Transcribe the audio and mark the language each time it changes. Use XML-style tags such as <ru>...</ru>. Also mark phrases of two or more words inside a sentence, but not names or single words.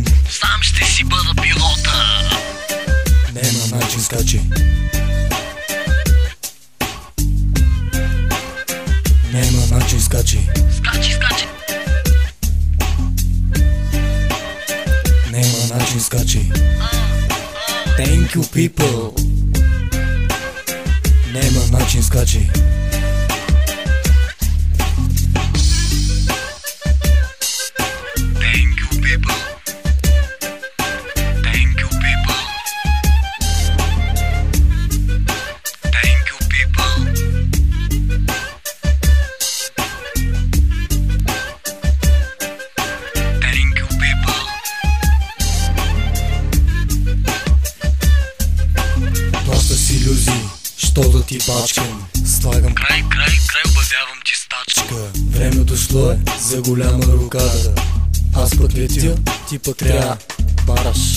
<bg>Сам ще си бъда пилота. Нема начин, скачи. Нема начин, скачи. Скачи. Нема начин, скачи.</bg> <en>Thank you people.</en> <bg>Нема начин, скачи.</bg> <en>Thank you people. Thank you people. Thank you people. Thank you people.</en> <bg>Доста си иллюзии, що да ти бачкам. Слагам Край, обявявам ти стачка. време дошло е за голяма рокада. Аз пък летя, ти пък трябва бараш.</bg>